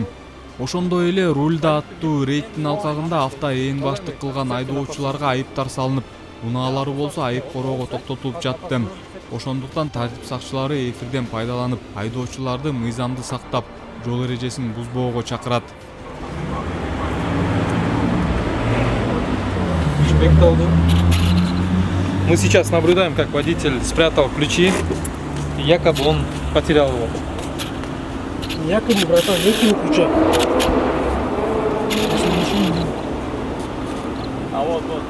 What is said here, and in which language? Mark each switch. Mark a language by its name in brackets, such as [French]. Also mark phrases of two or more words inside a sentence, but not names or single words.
[Kyrgyz] Ошондой эле рульда аттуу рейдтин алкагында авто ээн баштык кылган айдоочуларга айыптар салынып, унаалары болсо айып короого токтотулуп жатты. Ошондуктан тартип сакчылары эфирден пайдаланып, айдоочуларды мыйзамды сактап, жол эрежесин бузбоого чакырат. [Russian] Мы сейчас наблюдаем, как водитель спрятал ключи, и якобы он потерял его. Якобы, братан, нет ключа. А вот.